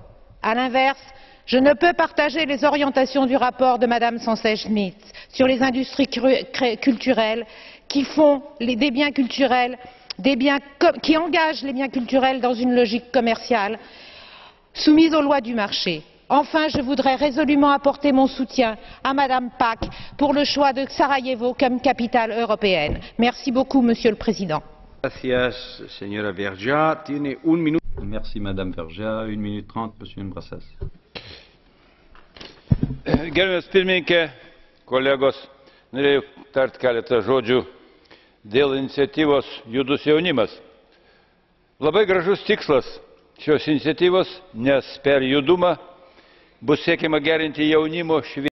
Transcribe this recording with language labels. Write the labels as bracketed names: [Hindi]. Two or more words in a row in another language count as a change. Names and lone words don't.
[French] À l'inverse, je ne peux partager les orientations du rapport de Madame Sanchez-Schmid sur les industries culturelles qui font des biens culturels, qui engagent les biens culturels dans une logique commerciale soumise aux lois du marché. Enfin, je voudrais résolument apporter mon soutien à Madame Pack pour le choix de Sarajevo comme capitale européenne. Merci beaucoup, Monsieur le Président. [Spanish] Gracias, señora Vergiat. Tiene un minuto. [French] Merci, Madame Vergiat. 1 minute 30, Monsieur Imbrasas. [Lithuanian] Gerbiamas pirmininke, kolegos, norėjau tarti keletą žodžių dėl iniciatyvos Judus jaunimas. Labai gražus tikslas šios iniciatyvos, nes per judumą bus siekiama gerinti jaunimo švietimą.